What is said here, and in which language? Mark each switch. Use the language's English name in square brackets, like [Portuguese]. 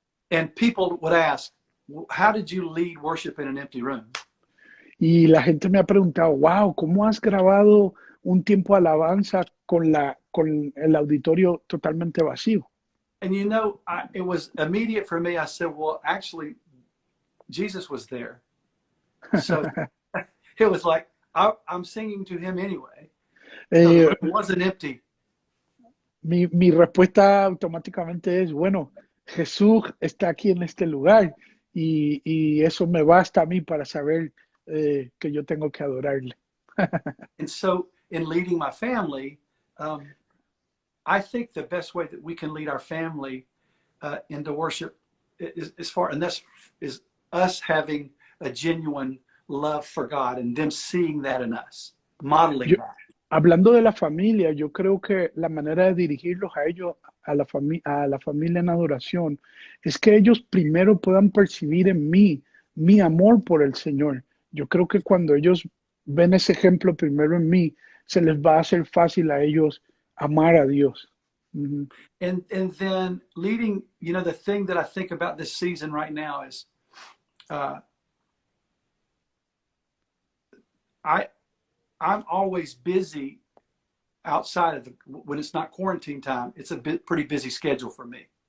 [English] And people would ask, how did you lead worship in an empty room? [Spanish] Y la gente me ha preguntado, wow, ¿cómo has grabado un tiempo de alabanza con el auditorio totalmente vacío? [English] And it was immediate for me. I said, well, actually, Jesus was there. So it was like I'm singing to him anyway. So the Eh, room wasn't empty. [Spanish] mi respuesta automáticamente es, bueno, Jesús está aquí en este lugar y eso me basta a mí para saber que yo tengo que adorarle. [English] And so in leading my family, I think the best way that we can lead our family into worship and that's is us having a genuine love for God and them seeing that in us, modeling [Spanish] Yo, [English] that. [Spanish] hablando de la familia, yo creo que la manera de dirigirlos a ellos, a la familia en adoración, es que ellos primero puedan percibir en mí mi amor por el Señor. Yo creo que cuando ellos ven ese ejemplo primero en mí, se les va a hacer fácil a ellos amar a Dios. Ujú. [English] And then leading, you know, the thing that I think about this season right now is I'm always busy outside of when it's not quarantine time. It's a pretty busy schedule for me.